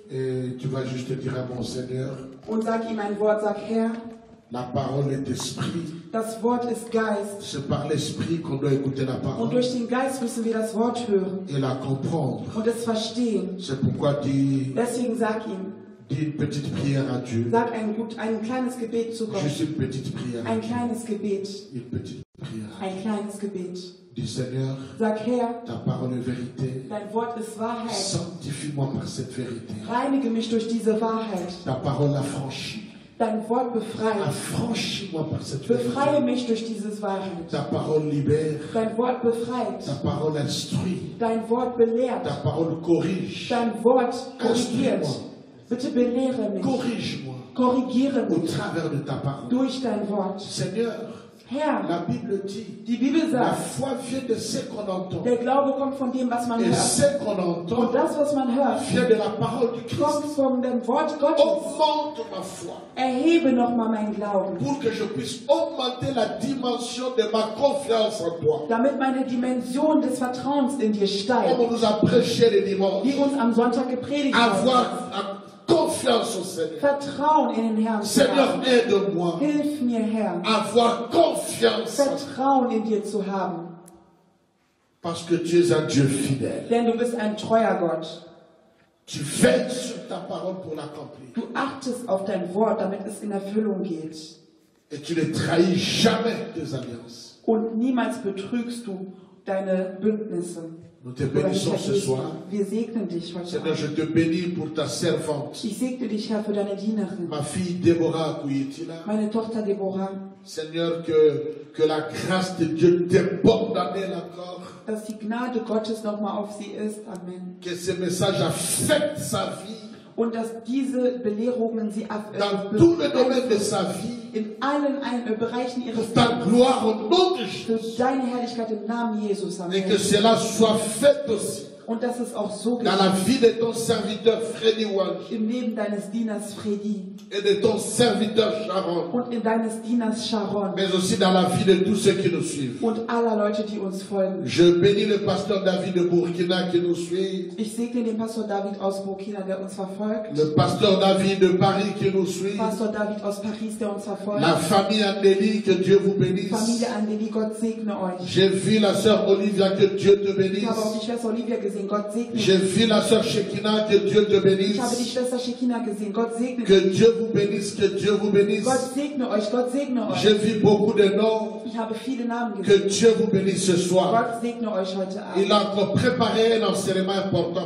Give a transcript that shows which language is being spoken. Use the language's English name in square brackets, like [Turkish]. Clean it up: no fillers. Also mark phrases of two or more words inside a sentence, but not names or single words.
[French] Et tu vas juste dire à mon Seigneur, [German] und sag ihm ein Wort, sag Herr, [French] la parole est esprit. [German] das Wort ist Geist. [French] C'est par l'esprit qu'on doit écouter la [German] Und [French] parole [German] durch den Geist müssen wir das Wort hören [French] et la comprendre. [German] und es verstehen. [French] C'est pourquoi dis [German] Deswegen sag ihm, [French] une petite prière à Dieu. [German] sag ein kleines Gebet zu Gott. [French] Juste une petite prière. [German] Ein kleines Gebet. [French] Une petite prière. [German] Ein kleines Gebet. [French] Dis Seigneur, [German] Sag Herr, [French] ta parole est vérité. [German] dein Wort ist Wahrheit. [French] Sanctifie-moi par cette vérité. [German] Reinige mich durch diese Wahrheit. [French] Ta parole affranchit. [German] Dein Wort befreit. [French] Affranchis-moi par cette vérité. [German] Befreie mich durch dieses Wahrheit. [French] Ta parole libère. [German] Dein Wort befreit. [French] Ta parole instruit. [German] Dein Wort belehrt. [French] Ta parole corrige. [German] Dein Wort korrigiert. Bitte belehre mich. [French] Corrige-moi [German] Korrigiere [French] au [German] mich [French] travers de ta parole. [German] durch dein Wort. [French] Seigneur, [German] Herr, [French] la Bible dit, [German] die Bibel [French] la [German] sagt, [French] foi vient de ce qu'on entend. [German] der Glaube kommt von dem, was man [French] Et [German] hört. [French] ce qu'on entend [German] Und das, was man hört, [French] vient de la parole du [German] kommt [French] Christ. [German] von dem Wort Gottes. [French] Augmente ma foi [German] Erhebe nochmal meinen Glauben, [French] pour que je puisse augmenter la dimension de ma confiance en toi. [German] damit meine Dimension des Vertrauens in dir [French] Comme [German] steigt, [French] on nous a prêché le dimanche. [German] die uns am Sonntag gepredigt haben. [French] Avoir confiance au Seigneur. [German] Vertrauen in den Herrn zu [French] Seigneur, [German] haben. [French] aide-moi. [German] Hilf mir, Herr, [French] Avoir confiance. [German] Vertrauen in dir zu haben. [French] Parce que tu es un Dieu fidèle. [German] Denn du bist ein treuer Gott. [French] Tu veilles sur ta parole pour l'accomplir. [German] Du achtest auf dein Wort, damit es in Erfüllung geht. [French] Et tu ne trahis jamais tes alliances. [German] Und niemals betrügst du deine Bündnisse. [French] Nous te [German] Oder [French] bénissons ce [German] vergisst. [French] soir. [German] Wir segnen dich heute [French] Seigneur, je [German] Abend. [French] te bénis pour ta servante, [German] Ich segne dich, Herr, für deine Dienerin, [French] ma fille Déborah Kouyetila. [German] meine Tochter Deborah, [French] Seigneur, que la grâce de Dieu déborde en elle encore. [German] dass die Gnade Gottes nochmal auf sie ist. Amen. [French] Que ce message affecte sa vie [German] Und dass diese Belehrungen sie [French] dans tous les domaines de sa vie. [German] in allen Bereichen ihres [French] Pour ta [German] Lebens [French] gloire au nom de [German] für [French] Jésus. [German] deine Herrlichkeit im Namen Jesus. [French] Et que [German] Amen. [French] cela soit fait aussi [German] Und dass es auch so [French] dans la [German] geschieht [French] vie de ton serviteur Freddy Wanji [German] im Leben deines Dieners Freddy [French] et de ton serviteur Sharon, [German] und in deines Dieners Sharon [French] mais aussi dans la vie de tous ceux qui nous suivent. [German] und aller Leute, die uns folgen. [French] Je bénis le pasteur David de Burkina qui nous suit, [German] Ich segne den Pastor David aus Burkina, der uns verfolgt. [French] le pasteur David de Paris qui nous suit, [German] Pastor David aus Paris, der uns verfolgt. [French] la famille Andélie, que Dieu vous bénisse. [German] Familie Andeli, Gott segne euch. [French] J'ai vu la sœur Olivia, que Dieu te [German] Ich [French] bénisse. [German] habe auch die Schwester Olivia gesehen, Gott segne [French] J'ai [German] dich. [French] vu la sœur Shekina, que Dieu te bénisse. [German] Ich habe die Schwester Shekina gesehen, Gott segne [French] Que [German] dich. [French] Dieu vous bénisse, que Dieu vous bénisse. [German] Gott segne euch, Gott segne [French] J'ai [German] euch. [French] vu beaucoup de noms. [German] Ich habe viele Namen [French] Que [German] gesehen. [French] Dieu vous bénisse ce soir. [German] Gott segne euch heute [French] Il [German] Abend. [French] a encore préparé un enseignement important